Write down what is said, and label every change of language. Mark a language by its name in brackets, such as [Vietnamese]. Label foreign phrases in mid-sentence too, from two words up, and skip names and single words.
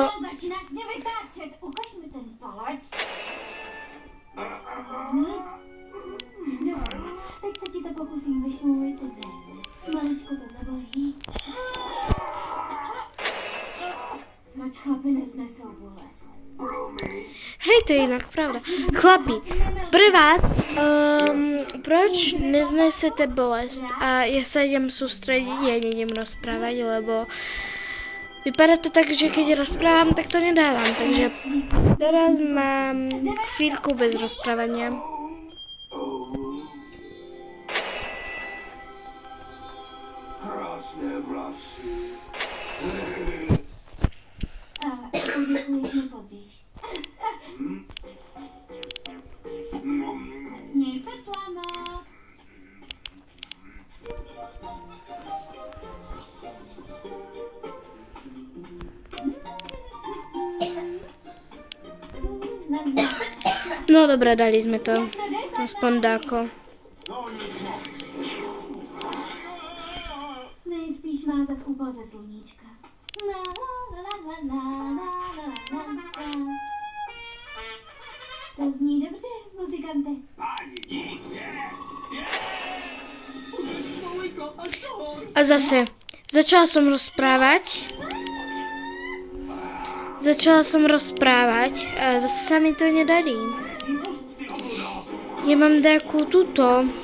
[Czech] No, začínáš mě vytáčet. Ukaž mi ten palec. Dobrá, teď se ti to pokusím vyšmoulit ven. Maličko to zabolí. Proč chlapi nesnesou bolest? [Slovak] Hej, to je inak pravda. Chlapi, pre vás, proč neznesete bolest? A ja sa idem sústrediť, ja nejdem rozprávať, lebo vypadá to tak, že keď rozprávam, tak to nedávam. Takže teraz mám chvíľku bez rozprávania. [Czech] A poděkuješ mi později. Měj se tlama. [Slovak] No dobré, dali sme to. Aspoň dáko. [Czech] Nejspíš má zas úpal ze sluníčka. La, la, la, la, la, la, la, la, la. To zní dobře, muzikante. [Slovak] A zase, začala som rozprávať a zase sa mi to nedarí. Ja mám takú tuto.